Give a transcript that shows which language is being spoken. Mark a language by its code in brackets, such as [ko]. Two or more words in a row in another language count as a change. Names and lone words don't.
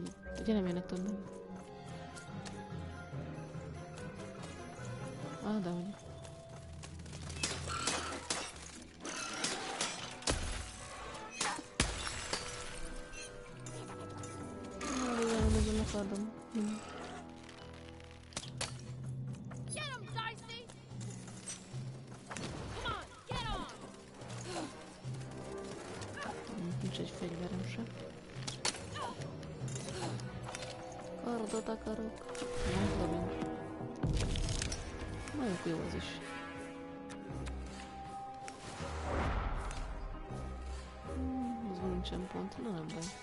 [hu] Ugye nem jönnek többen? De hogy. Nagyon akardom. [en] Get him, Dicey! Come on, get on! [hu] Nincs egy fegyverem sem. Kardot akarok. Nem dobjunk. Nagyon jó az is. Az nincsen pont, na nem baj.